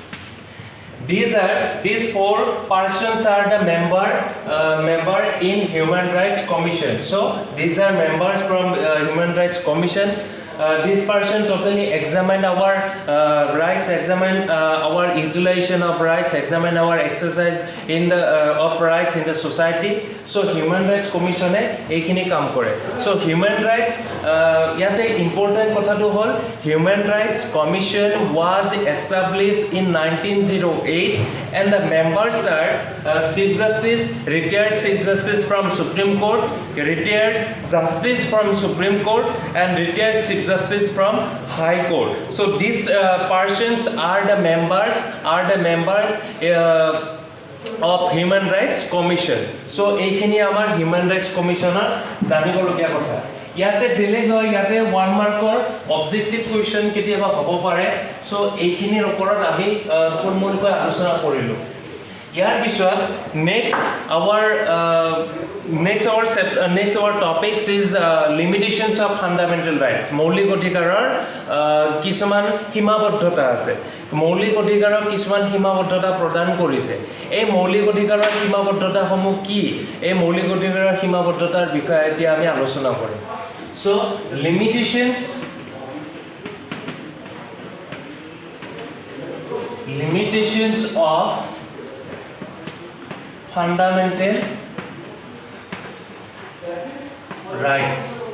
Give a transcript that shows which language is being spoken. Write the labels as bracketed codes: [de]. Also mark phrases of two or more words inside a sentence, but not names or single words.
[en] These four persons are the member in Human Rights Commission. So these are members from Human Rights Commission. This person totally examine our rights, examine our utilization of rights, examine our exercise in the of rights in the society. [as] So Human Rights Commission এইখিনি কাম কৰে। [en] So Human Rights [as] ইয়াতে important কথাটো হ'ল [en] Human Rights Commission was established in 1908 and the members are Chief Justice, retired Chief Justice from Supreme Court, retired Justice from Supreme Court and retired Chief Justice from High Court. So these persons are the members of Human Rights Commission. [as] So এইখিনি আমাৰ Human Rights Commissioner জানিবলগীয়া কথা। ইয়াতে বেলেগ হয়, ইয়াতে 1 মাৰ্কৰ [en] objective question [as] কেতিয়াবা হ'ব পাৰে। সো এইখিনিৰ ওপৰত আমি থুলমূলকৈ আলোচনা কৰিলোঁ। ইয়াৰ পিছত [en] next our topics is limitations of fundamental rights. [as] মৌলিক অধিকাৰৰ কিছুমান সীমাবদ্ধতা আছে। মৌলিক অধিকাৰৰ কিছুমান সীমাবদ্ধতা প্ৰদান কৰিছে। এই মৌলিক অধিকাৰৰ সীমাবদ্ধতাসমূহ কি? এই মৌলিক অধিকাৰৰ সীমাবদ্ধতাৰ বিষয়ে এতিয়া আমি আলোচনা কৰিম। [en] So limitations of fundamental rights.